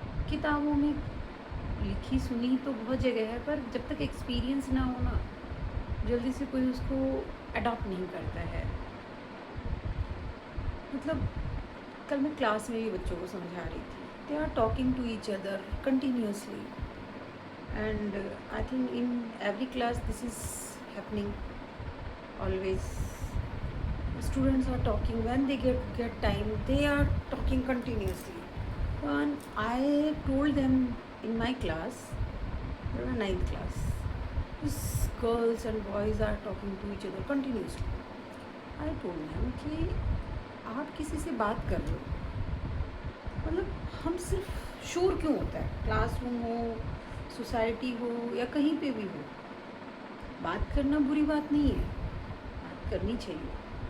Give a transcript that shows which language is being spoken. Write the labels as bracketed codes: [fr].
[hi] किताबों में लिखी सुनी तो बहुत जगह है, पर जब तक एक्सपीरियंस ना हो ना, जल्दी से कोई उसको अडॉप्ट नहीं करता है। मतलब कल मैं क्लास में भी बच्चों को समझा रही थी, [en] They are talking to each other continuously, and I think in every class this is happening always. Students are talking when they get time, they are talking continuously. And I told them in my class, they were ninth class, these girls and boys are talking to each other continuously. I told them [hi] कि आप किसी से बात कर रहे हो, मतलब हम सिर्फ शोर क्यों होता है, क्लासरूम हो, सोसाइटी हो या कहीं पे भी हो, बात करना बुरी बात नहीं है, बात करनी चाहिए।